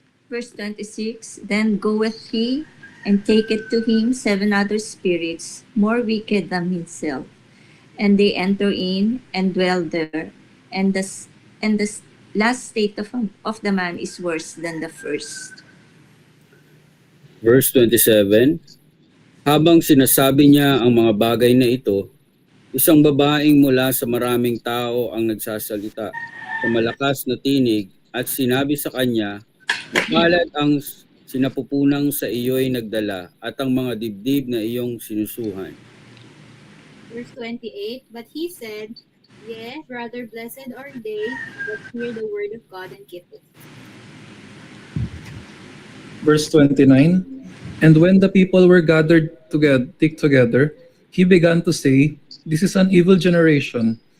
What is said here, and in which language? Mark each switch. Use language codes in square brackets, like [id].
[en] Verse 26, Then goeth he, and taketh to him 7 other spirits, more wicked than himself. And they enter in, and dwell there. And the last state of the man is worse than the first. [tl] Verse 27, Habang sinasabi niya ang mga bagay na ito, isang babaeng mula sa maraming tao ang nagsasalita sa malakas na tinig at sinabi sa kanya, Makalat ang sinapupunang sa iyo'y nagdala at ang mga dibdib na iyong sinusuhan. [en] Verse 28, But he said, Yea, rather blessed are they that hear the word of God and keep it. Verse 29, And when the people were gathered together, he began to say, This is an evil generation.